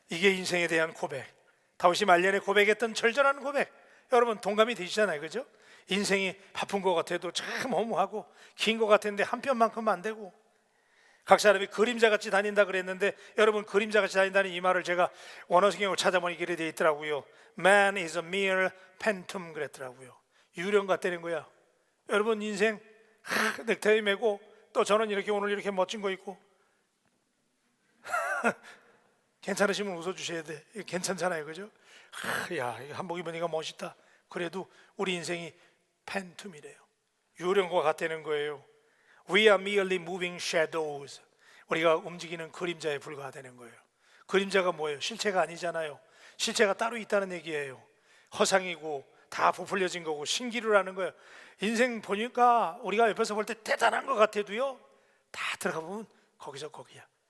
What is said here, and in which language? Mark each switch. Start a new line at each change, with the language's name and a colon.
Korean: 이게 인생에 대한 고백, 다윗이 말년에 고백했던 절절한 고백. 여러분 동감이 되시잖아요, 그죠? 인생이 바쁜 것 같아도 참 허무하고 긴 것 같은데 한 편만큼 안 되고 각 사람이 그림자같이 다닌다 그랬는데, 여러분 그림자같이 다닌다는 이 말을 제가 원어성경을 찾아보니 이렇게 되어 있더라고요.
English: Man is a mere phantom
Korean: 그랬더라고요. 유령 같다는 거야. 여러분 인생 넥타이 매고 또 저는 이렇게 오늘 이렇게 멋진 거 입고 괜찮으시면 웃어주셔야 돼. 괜찮잖아요, 그죠? 야, 한복 입으니까 멋있다. 그래도 우리 인생이 팬텀이래요. 유령과 같다는 거예요.
English: We are merely moving shadows.
Korean: 우리가 움직이는 그림자에 불과하다는 거예요. 그림자가 뭐예요? 실체가 아니잖아요. 실체가 따로 있다는 얘기예요. 허상이고 다 부풀려진 거고 신기루라는 거예요. 인생 보니까 우리가 옆에서 볼 때 대단한 것 같아도요, 다 들어가 보면 거기서 거기야.